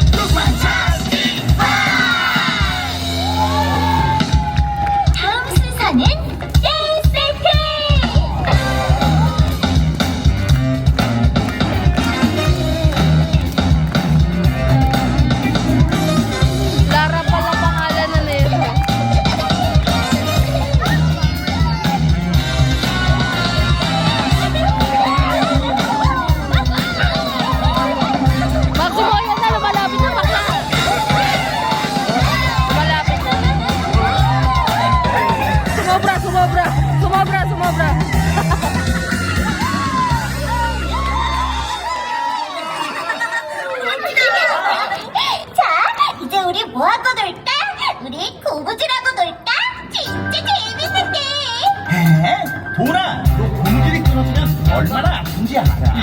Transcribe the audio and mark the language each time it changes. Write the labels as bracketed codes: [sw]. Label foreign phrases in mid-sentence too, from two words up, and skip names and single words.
[ko] 다음 순서는 댄스 세트. [tl] Lara pala pangalan na nito. Magkumoyan na, lumalapit na bakla. Lumalapit na. Sumobra, sumobra. Sumobra, sumobra. [ko] 자, 이제 우리 뭐하고 놀까? 우리 고무줄하고 놀까? 진짜 재밌는데. 에? 도나, 너 고무줄이 끊어지면 얼마나 아픈지 알아?